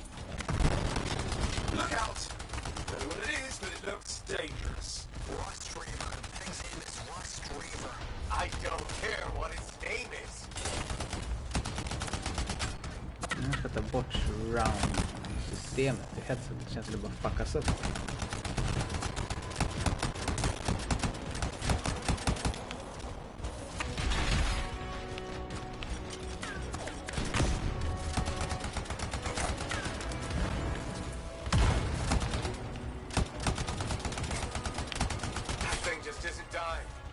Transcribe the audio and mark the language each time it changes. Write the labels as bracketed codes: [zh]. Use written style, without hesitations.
[en] Look out! Don't know what it is, but it looks dangerous. Rust Reaver. Thing's name is Rust Reaver. I don't care what its name is. [sv] Jag ska ta bort surround-systemet i headset. Det känns som det bara fuckas upp. [en] That thing just isn't dying.